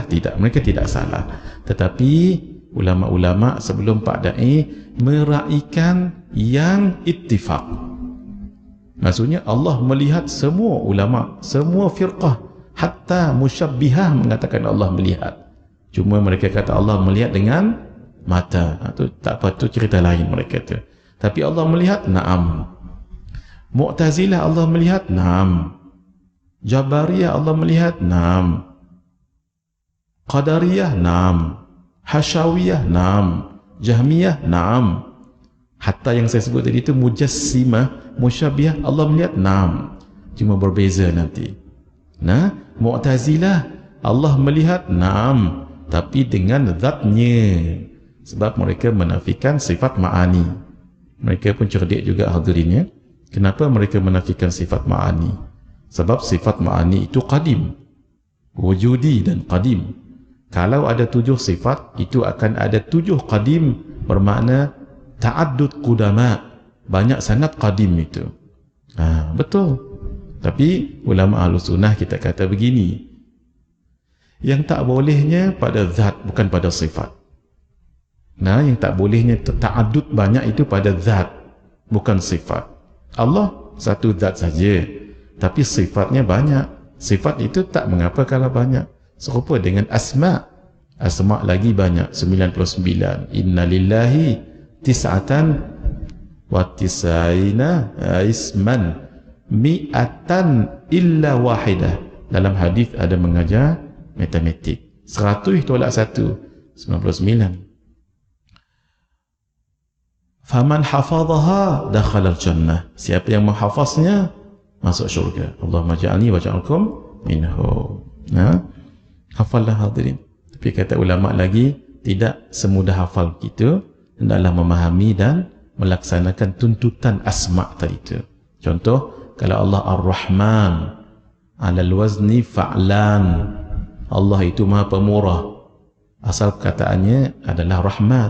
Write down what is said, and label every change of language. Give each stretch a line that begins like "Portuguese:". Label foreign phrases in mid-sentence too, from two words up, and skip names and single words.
Malay: Tidak, mereka tidak salah, tetapi ulama-ulama sebelum Pak Dai meraihkan yang ittifaq. Maksudnya Allah melihat, semua ulama, semua firqah, hatta musyabbihah mengatakan Allah melihat. Cuma mereka kata Allah melihat dengan mata. Itu tak apa, tu cerita lain mereka tu. Tapi Allah melihat, na'am. Mu'tazilah Allah melihat, na'am. Jabariyah Allah melihat, na'am. Qadariyah, na'am. Hasyawiyah, na'am. Jahmiyah, na'am. Hatta yang saya sebut tadi itu mujassimah, musyabbihah, Allah melihat, na'am. Cuma berbeza nanti. Mu'tazilah Allah melihat, na'am, tapi dengan zatnya. Sebab mereka menafikan sifat ma'ani. Mereka pun cerdik juga hadirinnya. Kenapa mereka menafikan sifat ma'ani? Sebab sifat ma'ani itu qadim, wujudi dan qadim. Kalau ada 7 sifat, itu akan ada 7 qadim, bermakna
Arabic: تعدد القدماء,
Malay: banyak sangat qadim itu. Betul. Tapi ulama Ahlussunnah kita kata begini, yang tak bolehnya pada zat, bukan pada sifat. Yang tak bolehnya ta'addud banyak itu pada zat, bukan sifat. Allah satu zat saja, tapi sifatnya banyak. Sifat itu tak mengapa kalau banyak. Serupa dengan asma. Asma lagi banyak, 99.
Arabic: إن لله تسعة وتسعين اسما مائة إلا واحدة.
Malay: Dalam hadis ada mengajar matematik, 100 tolak 1, 99.
Arabic: فمن حفظها دخل الجنة.
Malay: Siapa yang menghafaznya masuk syurga.
Arabic: اللهم اجعلني واجعلكم منه حفظ الله حاضرين.
Malay: Tapi kata ulama lagi, tidak semudah hafal gitu. Hendaklah memahami dan melaksanakan tuntutan asma' tadi itu. Contoh, kalau Allah Ar-Rahman,
Arabic: على الوزن فعلان,
Malay: Allah itu maha pemurah, asal perkataannya adalah rahmat.